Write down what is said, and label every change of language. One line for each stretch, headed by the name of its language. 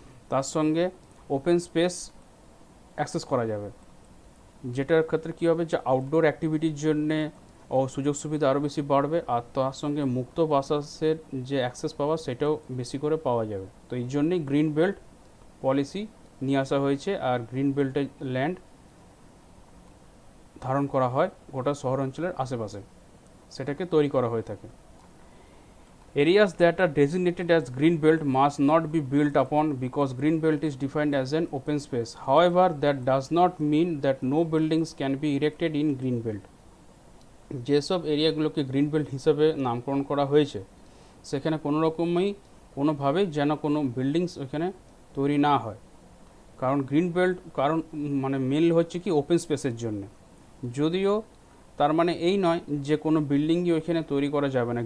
Bangla: তার সঙ্গে open space access করা যাবে, যেটার ক্ষেত্রে কী হবে, যে আউটডোর অ্যাক্টিভিটির জন্যে সুযোগ সুবিধা আরও বেশি বাড়বে, আর তার সঙ্গে মুক্ত বাতাসের যে অ্যাক্সেস পাওয়া সেটাও বেশি করে পাওয়া যাবে। তো এই জন্যেই গ্রিন বেল্ট পলিসি নিয়ে আসা হয়েছে, আর গ্রিন বেল্টের ল্যান্ড ধারণ করা হয় গোটা শহর অঞ্চলের আশেপাশে, সেটাকে তৈরি করা হয়ে থাকে।
English: Areas that are designated as green belt must not be built upon because green belt is defined as an open space. However, that does not mean that no buildings can be erected in green belt.
Bangla: যেসব এরিয়াগুলোকে green belt হিসেবে নামকরণ করা হয়েছে, সেখানে কোনো রকমই কোনোভাবেই যেন কোনো বিল্ডিংস ওইখানে তৈরি না হয়। কারণ গ্রিন বেল্ট মানে মেনলি হচ্ছে কি ওপেন স্পেসের জন্য। যদিও তার মানে এই নয় যে কোনো বিল্ডিংই ওইখানে তৈরি করা যাবে না।